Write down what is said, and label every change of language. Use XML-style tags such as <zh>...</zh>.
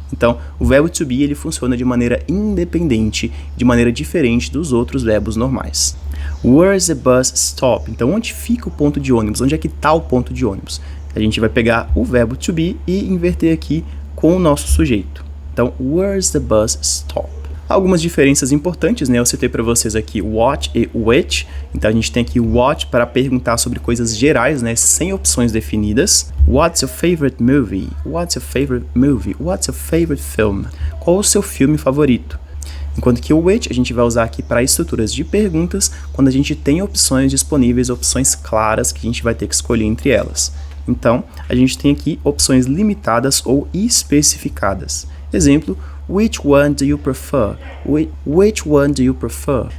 <pt>Então o verbo to be ele funciona de maneira independente, de maneira diferente dos outros verbos normais.</pt> <en>Where is the bus stop?</en> <pt>Então, onde fica o ponto de ônibus? Onde é que está o ponto de ônibus? A gente vai pegar o verbo to be e inverter aqui com o nosso sujeito. Então,</pt> <en>where is the bus stop?</en> <pt>Algumas diferenças importantes, né? Eu citei para vocês aqui what e which. Então, a gente tem aqui what para perguntar sobre coisas gerais, né? Sem opções definidas.</pt> <en>What's your favorite movie? What's your favorite movie? What's your favorite film?</en> <pt>Qual o seu filme favorito? Enquanto que o which a gente vai usar aqui para estruturas de perguntas, quando a gente tem opções disponíveis, opções claras que a gente vai ter que escolher entre elas. Então, a gente tem aqui opções limitadas ou especificadas. Exemplo,</pt> <en>which one do you prefer? Which one do you prefer?</en>